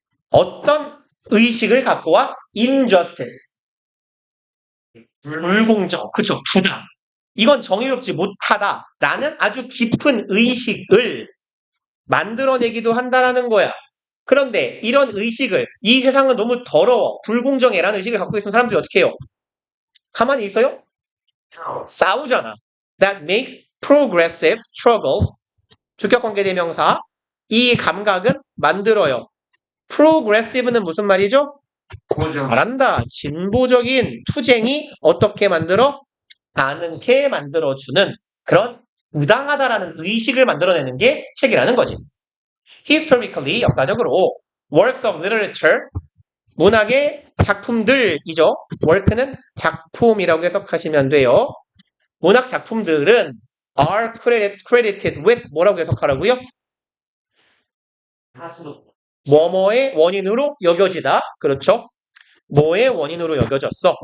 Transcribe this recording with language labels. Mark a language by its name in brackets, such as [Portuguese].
[Korean] 어떤 의식을 갖고 와? injustice. 불공정. 그쵸. 부당. 이건 정의롭지 못하다. 라는 아주 깊은 의식을 만들어내기도 한다라는 거야. 그런데 이런 의식을, 이 세상은 너무 더러워, 불공정해라는 의식을 갖고 있는 사람들이 어떻게 해요? 가만히 있어요? 싸우잖아. [English] That makes progressive struggles. [Korean] 주격관계대명사. 이 감각은 만들어요. progressive는 무슨 말이죠? 잘한다. 진보적인 투쟁이 어떻게 만들어? 않게 만들어주는 그런 부당하다라는 의식을 만들어내는 게 책이라는 거지. [English] Historically, [Korean] 역사적으로 [English] works of literature, [Korean] 문학의 작품들이죠. work는 작품이라고 해석하시면 돼요. 문학 작품들은 [English] are credited with [Korean] 뭐라고 해석하라고요? 뭐뭐의 원인으로 여겨지다. 그렇죠? 뭐의 원인으로 여겨졌어?